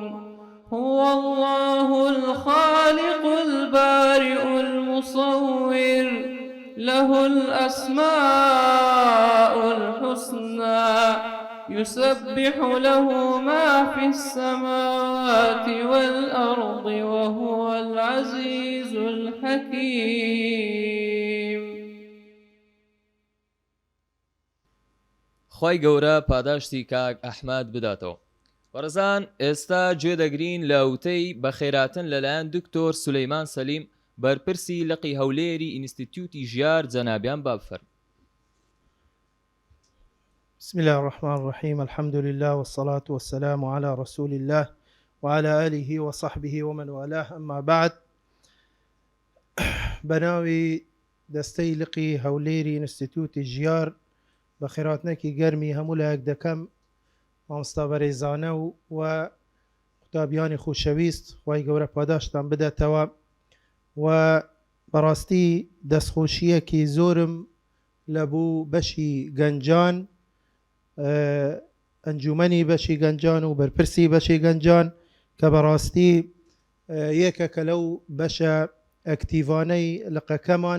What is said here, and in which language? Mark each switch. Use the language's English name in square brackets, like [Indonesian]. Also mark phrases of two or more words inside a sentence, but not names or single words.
[Arabic] هو الله الخالق البارئ المصور له الأسماء الحسنى يسبح له ما في السماوات والأرض وهو العزيز الحكيم. [Central Kurdish] خی گەورە پاداشتی کاک ئەحمەد بداتەوە. بەڕێزان، ئێستا گوێ دەگرین لە وتەی بە خێراتن لەلایەن دکتۆر سولەیمان سەلیم، بەرپرسی لقی هەولێری ئینستیتوتی ژیار جەنابیان بابفەرمێن. [Arabic] بسم الله الرحمن الرحيم. الحمد لله والصلاة والسلام على رسول الله وعلى آله وصحبه ومن والاه. أما بعد، [Central Kurdish] بناوي دەستەی لقی هەولێری ئینستیتوتی ژیار بە خێراتنێکی گەرمی هەموو لایەک دەکەم. مامۆستا بەڕێزانە و قوتابیانی خۆشەویست، خوای گەورە پاداشتان بدەتەوە. و بەڕاستی دەستخۆشیەکی زۆرم لەبوو بەشی گەنجان، ئەنجومەنی بەشی گەنجان و بەرپرسی بەشی گەنجان، کە بەڕاستی یەکێکە لەو بەشە ئەکتیڤانەی لقەکەمان.